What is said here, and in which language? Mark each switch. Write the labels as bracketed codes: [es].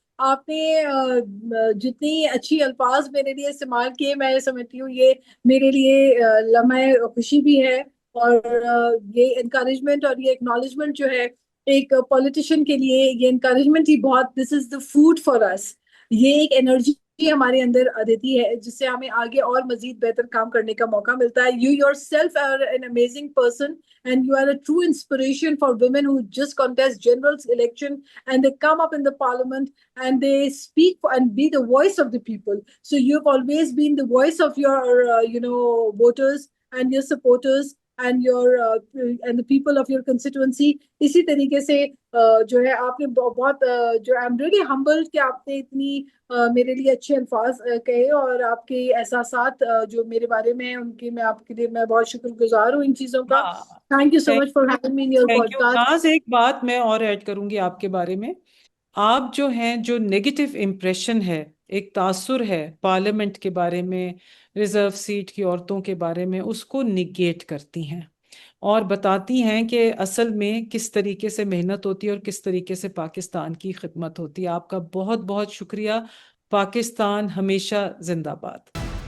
[ur] آپ نے جتنی اچھی الفاظ میرے لیے استعمال کیے، میں سمجھتی ہوں یہ میرے لیے لمحہ خوشی بھی ہے، اور یہ انکریجمنٹ اور یہ اکنالجمنٹ جو ہے ایک پولیٹیشین کے لیے، یہ انکریجمنٹ ہی بہت، [en] This is the food for us. [ur] یہ ایک انرجی ہمارے اندر دیتی ہے جس سے ہمیں آگے اور مزید بہتر کام کرنے کا موقع ملتا ہے. [en] You yourself are an amazing person and you are a true inspiration for women who just contest general election and they come up in the parliament and they speak for, and be the voice of the people. So you've always been the voice of your voters and your supporters and your and the people of your constituency. [ur] اسی طریقے سے جو ہے آپ نے بہت جو [en] I am really humbled [ur] کہ آپ نے اتنی میرے لیے اچھے الفاظ کہے، اور آپ کے احساسات جو میرے بارے میں ہیں ان کی میں آپ کے لیے میں بہت شکر گزار ہوں ان چیزوں کا. ہاں. [en] Thank you so much for having me in your thank pod you cast. [ur] ناز. ایک بات میں اور ایڈ کروں گی آپ کے بارے میں. آپ جو ہیں جو نیگیٹو امپریشن ہے، ایک تاثر ہے پارلیمنٹ کے بارے میں، ریزرو سیٹ کی عورتوں کے بارے میں، اس کو نگیٹ کرتی ہیں اور بتاتی ہیں کہ اصل میں کس طریقے سے محنت ہوتی ہے اور کس طریقے سے پاکستان کی خدمت ہوتی ہے. آپ کا بہت بہت شکریہ. پاکستان ہمیشہ زندہ باد.